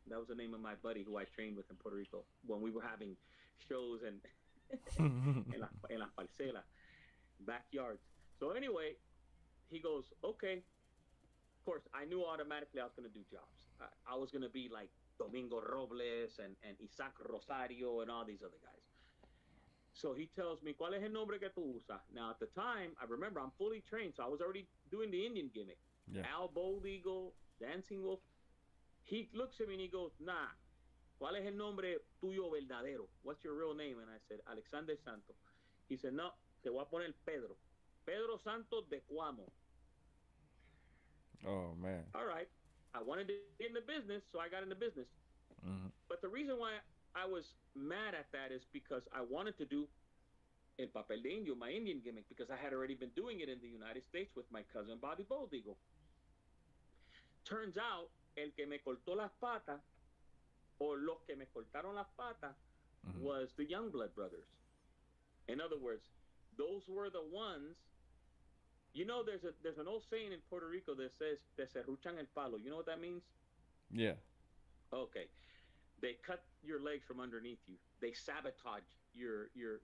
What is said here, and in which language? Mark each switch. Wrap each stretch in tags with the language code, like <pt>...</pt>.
<en>That was the name of my buddy who I trained with in Puerto Rico when we were having shows and</en> <es>en las parcelas,</es> <en>backyards. So anyway, he goes, "Okay." Of course, I knew automatically I was going to do jobs. I was going to be like Domingo Robles and Isaac Rosario and all these other guys. So he tells me,</en> <es>¿cuál es el nombre que tú usas?</es> <en>Now, at the time, I remember I'm fully trained, so I was already doing the Indian gimmick. Yeah. Al Bold Eagle, Dancing Wolf. He looks at me and he goes, nah,</en> <es>¿cuál es el nombre tuyo verdadero?</es> <en>What's your real name? And I said, Alexander Santos. He said, no,</en> <es>te voy a poner Pedro.</es> <en>Pedro Santos de Cuamo. Oh man. All right. I wanted to get into business, so I got into business. Mm-hmm. But the reason why I was mad at that is because I wanted to do</en> <es>El Papel de Indio,</es> <en>my Indian gimmick, because I had already been doing it in the United States with my cousin Bobby Boldigo. Turns out,</en> <es>el que me cortó las patas, o los que me cortaron las patas,</es> <en>Mm-hmm. was the Youngblood brothers. In other words, those were the ones. There's an old saying in Puerto Rico that says</en> <es>"te serruchan el palo."</es> <en>You know what that means? Yeah. Okay, they cut your legs from underneath you. They sabotage your your</en>